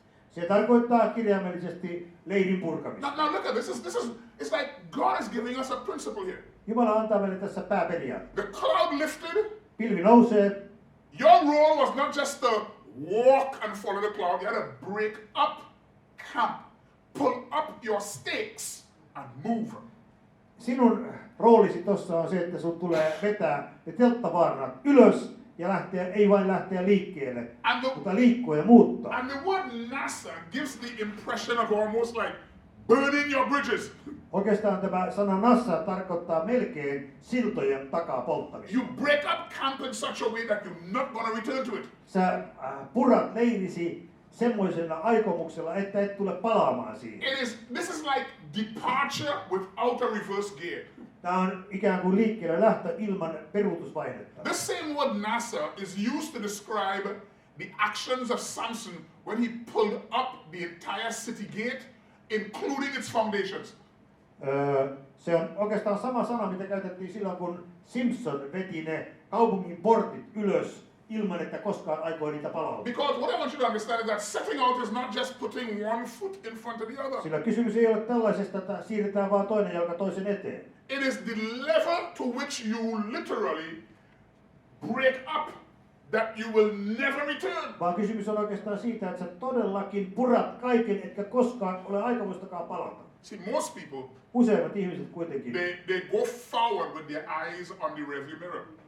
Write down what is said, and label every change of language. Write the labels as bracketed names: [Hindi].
[Finnish] Se tarkoittaa kirjaimellisesti leirin purkamista. [English] Now look at this. It's like God is giving us a principle here. [Finnish] Jumala antaa meille tässä pääperiaatteen. [English] The cloud lifted. [Finnish] Pilvi nousee. [English] Your role was not just to walk and follow the cloud. You had to break up camp, pull up your stakes and move. [Finnish] Sinun roolisi tuossa on se, että sun tulee vetää ne telttavaarnat ylös ja ei vain lähteä liikkeelle, mutta liikkua ja muuttaa. [English] And the word nasa gives the impression of almost like burning your bridges. [Finnish] Oikeastaan tämä sana nassa tarkoittaa melkein siltojen takaa polttamista. [English] You break up camp in such a way that you're not going to return to it. [Finnish] Sä purat leirisi semmoisella aikomuksella, että et tule palaamaan siihen. [English] This is like departure without a reverse gear. [Finnish] Tämä on ikään kuin liikkeelle lähtö ilman peruutusvaihetta. [English] This same word nasa is used to describe the actions of Samson when he pulled up the entire city gate, including its foundations. [Finnish] Se on oikeastaan sama sana, mitä käytettiin silloin, kun Simpson veti ne kaupungin portit ylös ilman, että koskaan aikoi niitä palauttaa. [English] Because what I want you to understand is that setting out is not just putting one foot in front of the other. [Finnish] Sillä kysymys ei ole tällaisesta, että siirretään vaan toinen jalka toisen eteen. [English] It is the level to which you literally break up that you will never return. [Finnish] Vaan kysymys on oikeastaan siitä, että sä todellakin purat kaiken, etkä koskaan ole aikomustakaan palata. [English] See, most people, [Finnish] Useimmat ihmiset kuitenkin. [English] they go forward with their eyes on the rearview mirror.